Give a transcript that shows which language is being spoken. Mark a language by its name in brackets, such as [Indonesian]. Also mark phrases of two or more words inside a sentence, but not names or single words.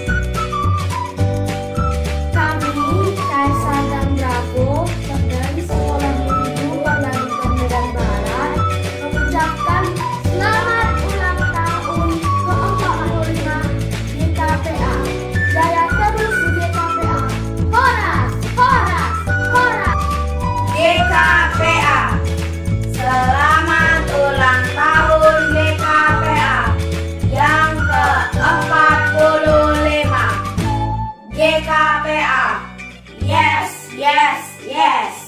[Indonesian] Kami, Kaisa dan Bravo, dari sekolah minggu Bernardika Medan Barat, mengucapkan selamat ulang tahun ke-45 GKPA. Jaya terus GKPA. Horas, horas, horas. GKPA, selamat ulang tahun GKPA yang ke-45. GKPA, [English] yes, yes, yes.